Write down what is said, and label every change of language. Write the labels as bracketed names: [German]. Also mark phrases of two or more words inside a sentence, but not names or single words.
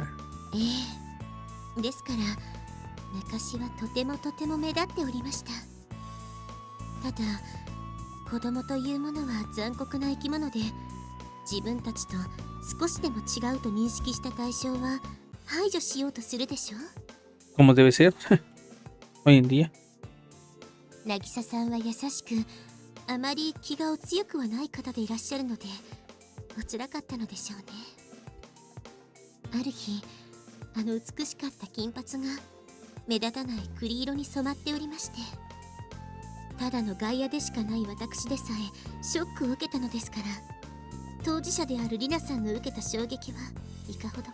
[Japanese] ですから昔はとても目立っておりました。ただ子供というものは残酷な生き物で、自分たちと少しでも違うと認識した対象は排除しようとするでしょう。 [Spanish] Como debe ser. Hoy en día. [Japanese] 渚さんは優しく、あまり気がお強くはない方でいらっしゃるので、おつらかったのでしょうね。ある日、あの美しかった金髪が目立たない栗色に染まっておりまして、ただの外野でしかない私でさえショックを受けたのですから、当事者であるリナさんの受けた衝撃はいかほどか。